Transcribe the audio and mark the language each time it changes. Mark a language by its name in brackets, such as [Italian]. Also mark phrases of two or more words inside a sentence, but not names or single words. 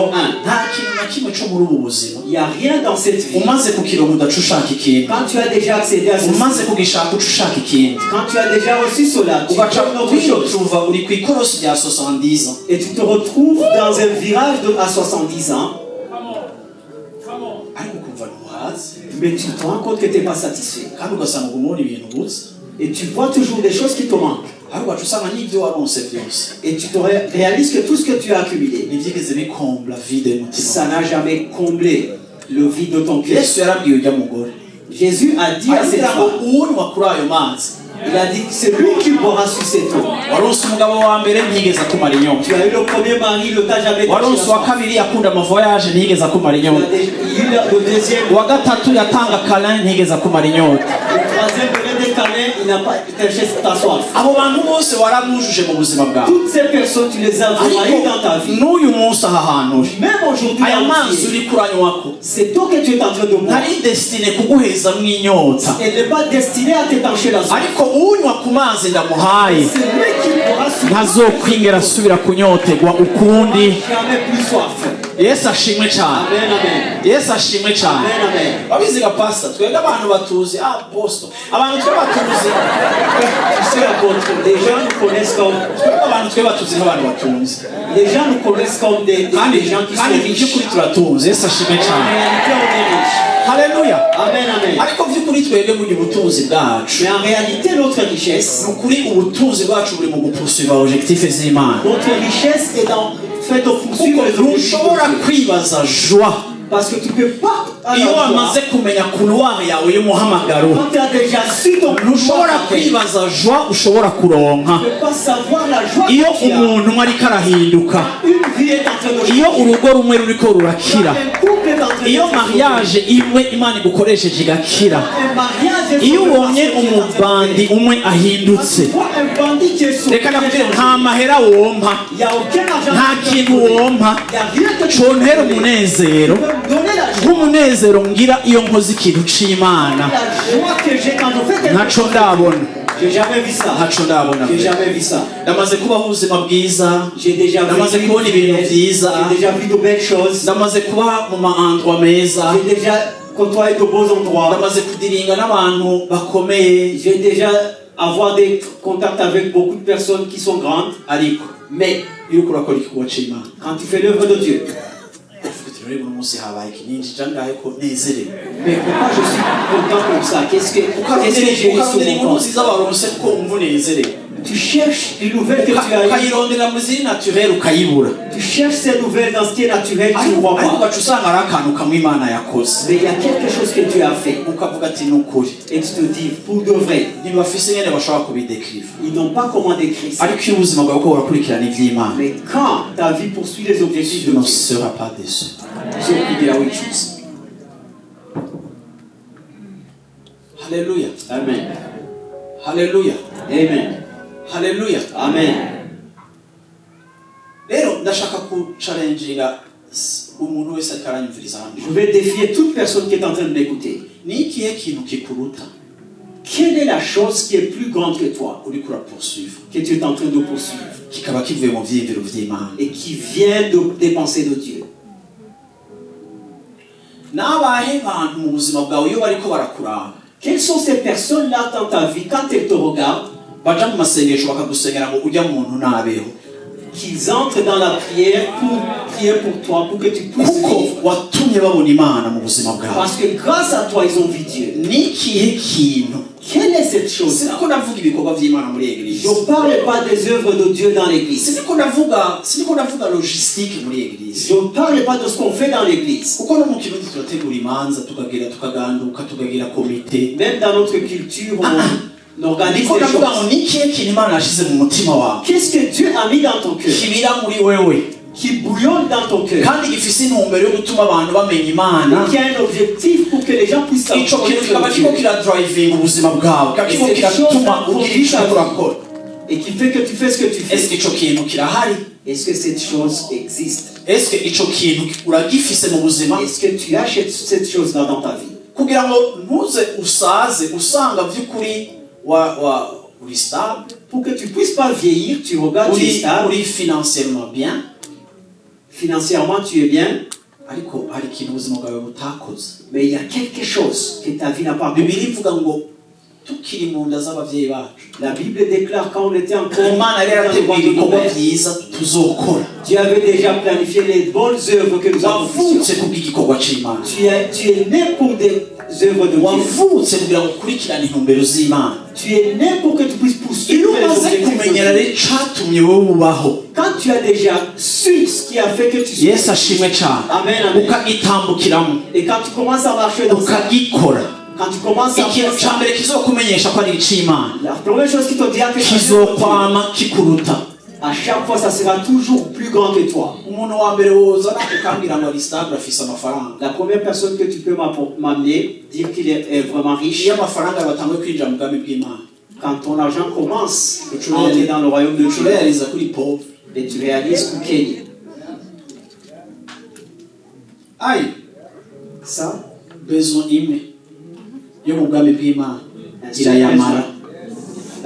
[Rundi] nta kintu na kimwe cyo muri ubu buzima [French] Il n'y a rien dans cette vie. [Rundi] umaze kukironka udaca ushaka ikintu [French] Quand tu as déjà accédé à ceci, [Rundi] umaze kugishaka uca ushaka ikindi [French] quand tu as déjà reçu cela, tu [Rundi] ugaca [French] fais autre chose. [Rundi] wiyotuva uri ku ikorosi rya 70 ans [French] Et tu te retrouves dans un virage à 70 ans, [Rundi] ariko ukumva ntuhazi [French] mais tu te rends compte que tu n'es pas satisfait. [Rundi] kandi ugasanga ubumubona ibintu ubuze [French] Et tu vois toujours des choses qui te manquent. [Rundi] ariko ugaca usanga n'ibyo waronse byose [French] Et tu te réalises que tout ce que tu as accumulé, [Rundi] ntibyigeze bikombla vide y'umutima [French] ça n'a jamais comblé le vide de ton cœur. [Rundi] yesu yarabwiye ujya mugore [French] Jésus a dit à cette [Rundi] agira ngo [French] femme, [Rundi] uwunywa kuri ayo mazi [French] il a dit, c'est lui qui boira sur cette eau. [Rundi] waronse umugabo wa mbere ntiyigeze akumara inyota [French] Tu as eu le premier mari, le t'a jamais touché la [Rundi] waronse uwa [French] soif. [Rundi] kabiri akunda amavoyaje ntiyigeze akumara [French] Tu as [Rundi] inyota [French] eu le deuxième, [Rundi] uwa gatatu yatanga kalin ntiyigeze akumara inyota [French] le troisième venait des câlins, il n'a pas étanché ta soif. [Rundi] abo bantu bose waramwujuje mu buzima bwawe [French] Toutes ces personnes, tu les as envoyées dans ta vie. [Rundi] n'uyu munsi aha hantu uri [French] Même aujourd'hui, [Rundi] aya mazi [French] entier, [Rundi] uri kuranywako [French] c'est toi que tu es en train de boire. [Rundi] ntari desitine kuguhezamwo inyota [French] Elle n'est pas destinée à t'étancher la soif. [Rundi] ariko unywa ku mazi ndamuhaye [French] C'est lui qui boira sur toi. [Rundi] ntazokwingera asubira kunyotegwa ukundi [French] Jamais plus soif. [Rundi] yesu ashimwe cyane [French] Amen, amen. [Rundi] yesu ashimwe cyane [French] Amen, amen. [Rundi] wabiziga pasita twebwe abantu batuzi aposito abantu twe batuzi [French] Tu sais, apôtre, les gens nous connaissent comme, [Rundi] twebwe abantu twe batuzi nk'abantu batunze [French] les gens nous connaissent comme des gens qui sont [Rundi] kandi [French] riches. [Rundi] by'ukuri turatunze yesu ashimwe [French] En [Rundi] cyane [French] réalité, on est riche. [Rundi] haleluya [French] Amen, amen. [Rundi] ariko by'ukuri twebwe muri ubutunzi bwacu [French] Mais en réalité, notre richesse, [Rundi] ni ukuri ubutunzi bwacu buri mu gupusuva objectif z'imana [French] notre richesse est dans fait de poursuivre [Rundi] kuko [French] les objectifs [Rundi] ntushobora [French] de Dieu. [Rundi] kwibaza joie [French] Parce que tu peux pas [Rundi] iyo [French] avoir [Rundi] wamaze [French] joie. [Rundi] kumenya couloir yawe y'umuhamagaro [French] Quand tu as déjà su ton [Rundi] ntushobora [French] pouvoir, tu [Rundi] kwibaza joie ushobora kuronka [French] ne peux pas savoir la joie [Rundi] iyo [French] que tu as. [Rundi] umuntu umwe ariko arahinduka [French] Une vie est en train de [Rundi] iyo [French] changer. [Rundi] urugo rumwe ruriko rurakira [French] Un couple est en train de [Rundi] iyo [French] changer. [Rundi] mariage imwe imana igukoresheje igakira [French] Un mariage est [Rundi] iyo [French] sur le [Rundi] ubonye [French] marché qui est en train de [Rundi] umubandi [French] changer. [Rundi] umwe ahindutse [French] Tu vois un bandit qui est sur [Rundi] reka ndakubwire nta mahera wompa [French] il n'y a aucun argent. [Rundi] nta kintu wompa [French] Il n'y a rien que tu [Rundi] contera [French] peux donner. [Rundi] umunezero [French] Tu peux me donner la joie. [Rundi] nk'umunezero ngira iyo nkoze ikintu c'imana [French] La joie que j'ai quand je fais quelque [Rundi] ntaco [French] chose. [Rundi] ndabona [French] J'ai jamais vu ça. [Rundi] ntaco ndabona [French] J'ai [Rundi] pe. [French] jamais vu ça. [Rundi] ndamaze kubaho ubuzima bwiza, [French] J'ai déjà vu [Rundi] ndamaze kubona ibintu byiza, [French] j'ai déjà vu de belles choses. [Rundi] ndamaze kuba mu maandwa meza, [French] J'ai déjà côtoyé de beaux endroits. [Rundi] ndamaze kudiringa n'abantu bakomeye, [French] J'ai déjà avoir des contacts avec beaucoup de personnes qui sont grandes. [Rundi] ariko [French] Mais [Rundi] iyo uriko urakora igikorwa c'Imana [French] quand tu fais l'œuvre de Dieu, [Rundi] uvuga uti rero uno munsi habaye iki ninjija ngahe ko nezerewe. [French] mais pourquoi je suis content comme ça? Qu'est-ce que j'ai eu sur [Rundi] ukarondera [French] mon [Rundi] inkuru [French] compte? [Rundi] nziza waronse kuko wumva unezerewe, [French] Tu cherches les nouvelles que tu as eues. [Rundi] ukayirondera mu ziri naturel ukayibura, [French] Tu cherches ces nouvelles dans ce qui est naturel, tu ne vois [Rundi] ariko [French] pas. [Rundi] ugaca usanga ari akantu kamwe Imana yakoze, [French] Mais il y a quelque chose que Dieu a fait. [Rundi] ukavuga ati ni ukuri [French] Et tu te dis, pour de vrai, [Rundi] ntibafise nyene bashobora kubidekriva, [French] ils n'ont pas comment décrire ça. [Rundi] ariko iyo ubuzima bwawe uko burakurikirana ivy'Imana [French] Mais quand ta vie poursuit les objectifs tu de ne Dieu, seras pas déçu. j'ai oublié la autre chose. [Rundi] Haleluya, [French] Amen. [Rundi] haleluya, [French] Amen. [Rundi] haleluya. [French] Amen. [Rundi] Rero ndashaka kucalenjinga umuntu wese ariko aranyumviriza hano, [French] Je vais défier toute personne qui est en train de m'écouter. [Rundi] ni ikihe kintu kikuruta [French] Quelle est la chose qui est plus grande que toi, [Rundi] uriko urapoursuivre [French] que tu es en train de poursuivre [Rundi] kikaba kivuye mu vyiyumviro vy'Imana? [French] et qui vient des pensées de Dieu? [Rundi] N'abahe bantu mu buzima bwawe iyo bariko barakuraba [French] Quelles sont ces personnes-là dans ta vie quand elles te regardent, [Rundi] baja mu masengesho bakagusengera ngo ujya muntu nabeho, [French] qu'ils entrent dans la prière pour prier pour toi, pour que tu puisses [Rundi] kuko [French] vivre? [Rundi] watumye babona Imana mu buzima bwawe? [French] Parce que grâce à toi, ils ont vu Dieu. [Rundi] Ni ikihe kintu? [French] Quelle est cette chose? [Rundi] Siniko ndavuga ibikorwa vy'Imana muri eglise, [French] Je ne parle pas des œuvres de Dieu dans l'église. [Rundi] siniko ndavuga logistique muri eglise, [French] Je ne parle pas de ce qu'on fait dans l'église. [Rundi] kuko no mu kirundi turategura imanza tukaganduka tukagira komite. [French] Même dans notre culture, on organise [Rundi] Niko [French] des [Rundi] ndavuga ngo [French] choses. [Rundi] ni ikihe kintu Imana yashize mu mutima wawe [French] Qu'est-ce que Dieu a mis dans ton cœur, [Rundi] kibira muri wewe [French] qui bouillonne dans ton cœur, [Rundi] kandi gifise intumbero yo gutuma abantu bamenya Imana? [French] qui a un objectif pour que les gens puissent [Rundi] Ico kintu kikaba kiriko [French] connaître Dieu, [Rundi] kiradrivinga ubuzima bwawe, kiriko kiratuma ugira ico urakora. [French] et qui fait que tu fais ce que tu Est-ce que fais. [Rundi] ico kintu kirahari? [French] Est-ce que cette chose existe? Est-ce que [Rundi] ico kintu uragifise mu buzima [French] Est-ce que tu as cette chose-là dans ta vie? [Rundi] kugira ngo ntuze usaze usanga vy'ukuri uri stable, [French] Pour que tu ne puisses pas vieillir, tu regardes, tu es stable, uri financièrement bien, financièrement tu es bien, [Rundi] ariko hari ikintu ubuzima bwawe butakoze. [French] mais il y a quelque chose que ta vie n'a pas [Rundi] Bibiliya [French] accompli. [Rundi] ivuga ngo tukiri mu nda z'abavyeyi bacu [French] La Bible déclare quand on était encore [Rundi] Imana yari [French] dans le [Rundi] yarateguye [French] ventre de nos [Rundi] ibikorwa [French] mères, [Rundi] vyiza tuzokora. [French] Dieu avait déjà planifié les bonnes œuvres que nous accomplissions. [Rundi] wavutse kubw'igikorwa c'Imana, [French] Tu es né pour des œuvres de Dieu. [Rundi] wavutse kugira ngo ukurikirane intumbero z'Imana. [French] Tu es né pour que tu puisses poursuivre [Rundi] iyo [French] les [Rundi] umaze [French] objectifs de [Rundi] kumenyera [French] Dieu. [Rundi] rero icatumye wowe ubaho, [French] Quand tu as déjà su ce qui a fait que tu sois, [Rundi] Yesu ashimwe cane, [French] Amen, amen. [Rundi] ukagitambukiramo [French] Et quand tu commences à marcher dans ça, [Rundi] ukagikora, [French] quand tu commences à [Rundi] ikintu [French] faire [Rundi] ca [French] ça, [Rundi] mbere kizokumenyesha ko ari ic'Imana [French] la première chose qui te dira que [Rundi] kizokwama kikuruta. [French] à chaque fois ça sera toujours plus grand que toi. [Rundi] Umuntu wa mbere woza nakukambwira ngo ari stable afise amafaranga, [French] La première personne que tu peux m'amener, dire qu'il est vraiment riche, [Rundi] iyo amafaranga batanguye kwinjira mu bwami bw'Imana [French] quand ton argent commence à entrer dans le royaume de Dieu, [Rundi] ucurayariza kuri pauvre. [French] et tu réalises que Kenya, [Rundi] Ayi [French] ça, [Rundi] besoin imwe yo mu bwami bw'Imana [French] un seul [Rundi] irayamara. [French] besoin.